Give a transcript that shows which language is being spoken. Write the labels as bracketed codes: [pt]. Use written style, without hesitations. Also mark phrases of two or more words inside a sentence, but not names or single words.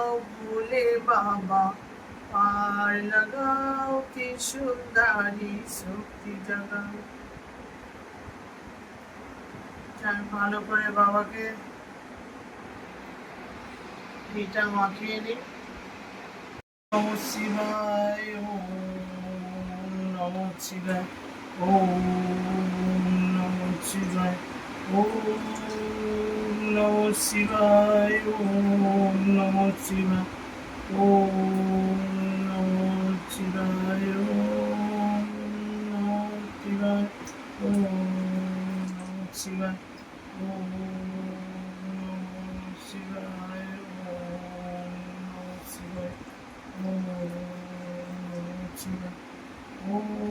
[hi] भोले बाबा पार लगाओ, त्रिशूलधारी शक्ति जगाओ। [bn] ভালো করে বাবাকে ঘিটা মাখিয়ে নিই। [sa] नमः शिवाय, ॐ नमः शिवाय, ॐ नमः शिवाय, ॐ नमः शिवाय, ॐ नमः शिवाय, ॐ नमः शिवाय, ॐ नमः शिवाय, ॐ नमः शिवाय, ॐ नमः शिवाय, ॐ नमः शिवाय, ॐ नमः शिवाय, ॐ